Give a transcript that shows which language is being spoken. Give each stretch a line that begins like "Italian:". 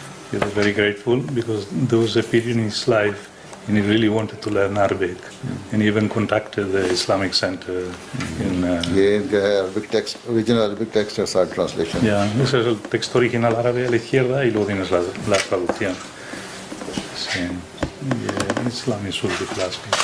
English: He was very grateful because there was a period in his life and he really wanted to learn Arabic and he even contacted the Islamic Center in original Arabic text or side translation.
Spanish: Yeah, ese es el texto original árabe a la izquierda y luego tienes la traducción. Sí.
English: Yeah, Islam is really classic.